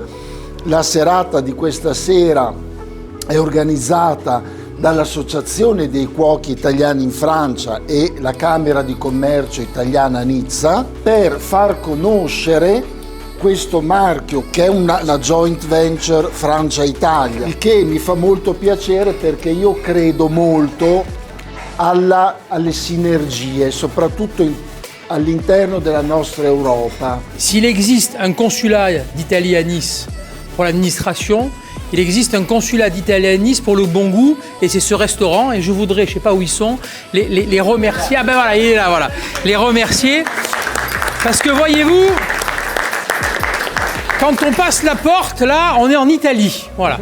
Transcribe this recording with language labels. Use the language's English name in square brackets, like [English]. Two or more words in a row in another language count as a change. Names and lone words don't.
[Italian] La serata di questa sera è organizzata dall'Associazione dei Cuochi Italiani in Francia e la Camera di Commercio Italiana a Nizza per far conoscere questo marchio che è una [English] joint venture [Italian] Francia-Italia, il che mi fa molto piacere perché io credo molto alle sinergie, soprattutto all'interno della nostra Europa. [French] S'il existe un consulat d'Italie à Nice pour l'administration, il existe un consulat d'Italie à Nice pour le bon goût, et c'est ce restaurant, et je voudrais, je ne sais pas où ils sont, les remercier. Ah ben voilà, il est là, voilà. Les remercier, parce que voyez-vous, quand on passe la porte, là, on est en Italie, voilà.